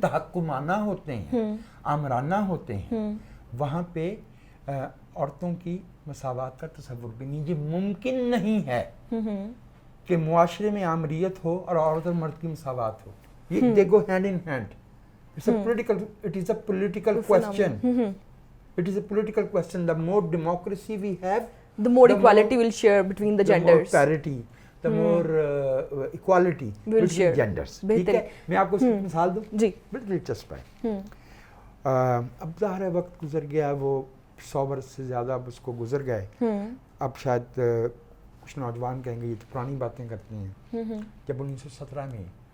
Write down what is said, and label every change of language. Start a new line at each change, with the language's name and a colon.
Urdu: تحکمانہ ہوتے ہیں، آمرانہ ہوتے ہیں، وہاں پہ عورتوں کی مساوات کا تصور بھی نہیں۔ یہ ممکن نہیں ہے کہ معاشرے میں آمریت ہو اور عورت اور مرد کی مساوات ہو۔ یہ
English: they go hand in hand. It is a political question. It is a political question. The more democracy we have, the more equality will share between the genders. The more parity, the more equality between genders.
Urdu: ٹھیک ہے، میں آپ کو اس کی مثال دوں، جی بڑی دلچسپ ہے۔ اب ظاہر ہے وقت گزر گیا، وہ 100 برس سے زیادہ اب اس کو گزر گئے۔ اب شاید کچھ نوجوان کہیں گے یہ تو پرانی باتیں کرتی ہیں۔ جب 1917 میں